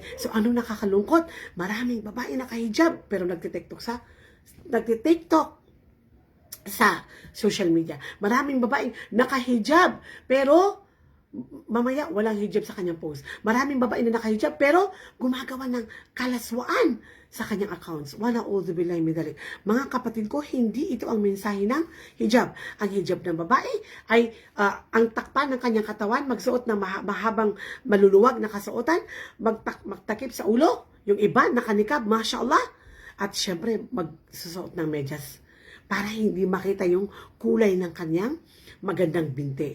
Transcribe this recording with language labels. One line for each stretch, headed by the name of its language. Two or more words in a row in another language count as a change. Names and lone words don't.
Filipino: So, anong nakakalungkot? Maraming babae nakahijab, pero nagtitiktok sa
English: social media.
Filipino: Maraming babaeng nakahijab, pero mamaya walang hijab sa kanyang post. Maraming babae na nakahijab, pero gumagawa ng kalaswaan sa kanyang accounts.
Arabic: ونعوذ بالله من ذلك.
Filipino: Mga kapatid ko, hindi ito ang mensahe ng hijab. Ang hijab ng babae ay ang takpan ng kanyang katawan, magsuot ng mahabang maluluwag na kasuotan, magtakip sa ulo, yung iba nakanikab, mashallah, at syempre magsusuot ng medyas para hindi makita yung kulay ng kanyang magandang binti.